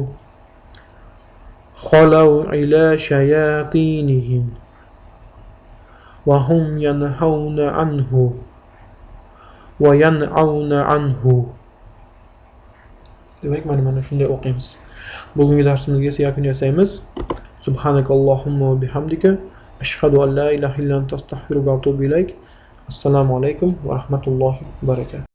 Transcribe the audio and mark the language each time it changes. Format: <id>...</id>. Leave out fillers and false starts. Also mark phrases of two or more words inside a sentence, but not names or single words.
<ar>خلوا إلى شياطينهم و هم ينهون عنه و ينأون عنه.</ar> <uz>Demak, mana shunday o'qiymiz. Bugungi darsimizga esa yakun yasaymiz.</uz> <ar>سبحانك اللهم و بحمدك أشهد أن لا إله إلا أنت أستغفرك و أتوب إليك. السلام عليكم و رحمة الله و بركاته.</ar>